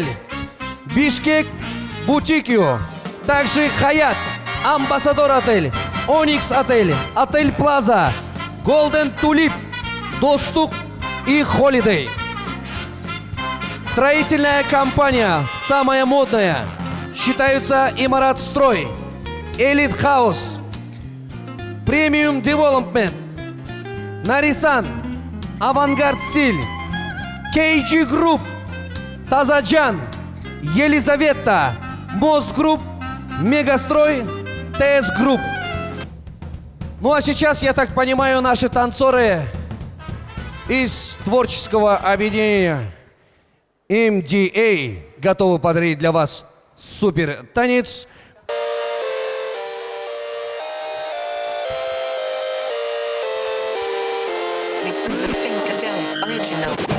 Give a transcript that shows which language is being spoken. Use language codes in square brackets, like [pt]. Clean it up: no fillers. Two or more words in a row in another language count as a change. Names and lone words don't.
[ru] Бишкек Бутикио. Также Хаят. Амбассадор отель. Оникс отель. Отель Плаза. Голден Тулип. Достук и Холидей. Строительная компания самая модная. Считаются Имарат Строй, Элит Хаус, Премиум Девелопмент, Нарисан, Авангард Стиль, KG Групп, Тазаджан, Елизавета, Мост Групп, Мегастрой, ТС Групп. Ну а сейчас, я так понимаю, наши танцоры из творческого объединения MDA готовы подарить для вас супер танец. [en] This is a Funkadelic original.